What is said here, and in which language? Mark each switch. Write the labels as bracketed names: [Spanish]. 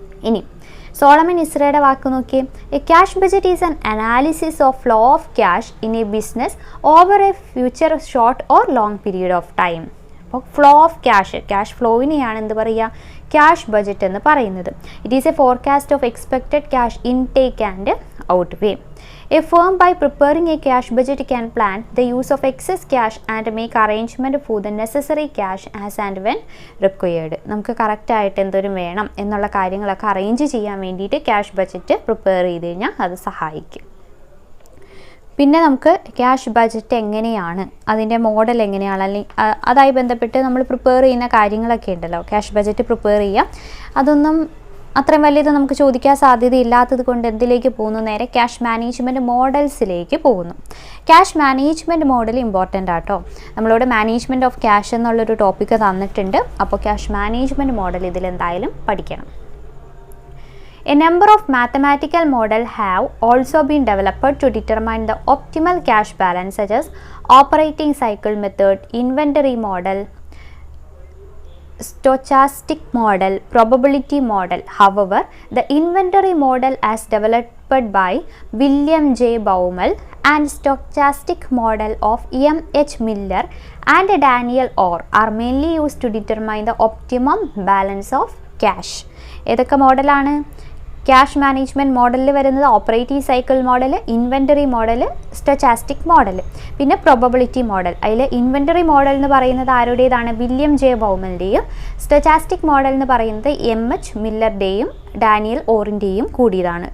[Malayalam] ഇനി സോളമൻ ഇസ്രയുടെ വാക്ക് നോക്കിയേ. [English] A cash budget is an analysis of flow of cash in a business over a future short or long period of time. [Malayalam] അപ്പോൾ flow of cash ഫ്ലോയിനെയാണ് എന്ത് പറയുക, cash budget എന്ന് പറയുന്നത്. [English] It is a forecast of expected cash intake and out way. A firm by preparing a cash budget can plan the use of excess cash and make arrangement for the necessary cash as and when required. [Malayalam] നമുക്ക് കറക്റ്റായിട്ട് എന്തോരം വേണം എന്നുള്ള കാര്യങ്ങളൊക്കെ arrange ചെയ്യാൻ വേണ്ടിയിട്ട് cash budget prepare ചെയ്ത് കഴിഞ്ഞാൽ അത് സഹായിക്കും. പിന്നെ നമുക്ക് ക്യാഷ് ബജറ്റ് എങ്ങനെയാണ്, അതിൻ്റെ മോഡൽ എങ്ങനെയാണ്, അല്ലെങ്കിൽ അതുമായി ബന്ധപ്പെട്ട് നമ്മൾ പ്രിപ്പയർ ചെയ്യുന്ന കാര്യങ്ങളൊക്കെ ഉണ്ടല്ലോ, ക്യാഷ് ബജറ്റ് പ്രിപ്പയർ ചെയ്യുക, അതൊന്നും അത്രയും വലിയത് നമുക്ക് ചോദിക്കാൻ സാധ്യതയില്ലാത്തത് കൊണ്ട് എന്തിലേക്ക് പോകുന്നു, നേരെ ക്യാഷ് മാനേജ്മെൻറ്റ് മോഡൽസിലേക്ക് പോകുന്നു. ക്യാഷ് മാനേജ്മെൻറ്റ് മോഡൽ ഇമ്പോർട്ടൻ്റ് ആട്ടോ. നമ്മളോട് മാനേജ്മെൻറ്റ് ഓഫ് ക്യാഷ് എന്നുള്ളൊരു ടോപ്പിക്ക് തന്നിട്ടുണ്ട്. അപ്പോൾ ക്യാഷ് മാനേജ്മെൻറ്റ് മോഡൽ ഇതിലെന്തായാലും പഠിക്കണം. [English] A number of mathematical models have also been developed to determine the optimal cash balance, such as operating cycle method, inventory model, stochastic model, probability model. However, the inventory model as developed by William J. Baumol and stochastic model of M.H. Miller and Daniel Orr are mainly used to determine the optimum balance of cash. [Malayalam] ഏതൊക്കെ മോഡലാണ്? Cash management മോഡലിൽ വരുന്നത് operative cycle model, inventory model, സ്റ്റൊച്ചാസ്റ്റിക് model, പിന്നെ probability model. അതിൽ inventory model എന്ന് പറയുന്നത് ആരുടേതാണ്? William J ബൗമലിൻ്റെയും. സ്റ്റൊച്ചാസ്റ്റിക് model എന്ന് പറയുന്നത് M.H. മില്ലറുടെയും ഡാനിയൽ ഓറിൻ്റെയും കൂടിയതാണ്.